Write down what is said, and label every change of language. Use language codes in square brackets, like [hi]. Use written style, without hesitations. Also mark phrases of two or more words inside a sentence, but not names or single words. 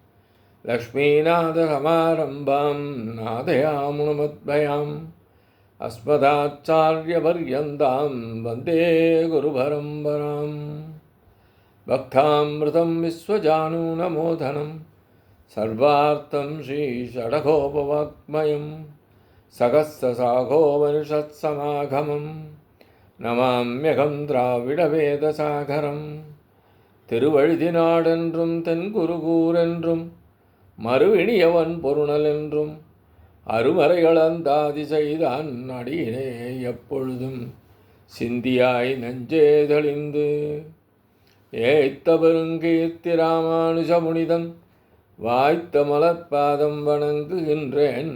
[sa] लक्ष्मीनाथसमारम्भां नाथयामुनमद्भयाम् अस्मदाचार्यपर्यन्तां वन्दे गुरुपरम्पराम् भक्तामृतं विश्वजानूनमोदनं सर्वार्थं श्रीषडगोपवाङ्मयं सहस्रशाखोपनिषत्समागमं नमाम्यहं திராவிடவேதசாகரம். [ta] திருவழுதினாடென்றும் தென்குருகூரென்றும் மறுவினியவன் பொருணலென்றும் அருமறைகளந்தாதி செய்தான் அடியினே எப்பொழுதும் சிந்தியாய் நெஞ்சே தெளிந்து ஏய்த்த பெருங்கீர்த்தி ராமானுஜ புனிதன் வாய்த்த மலர்பாதம் வணங்குகின்றேன்.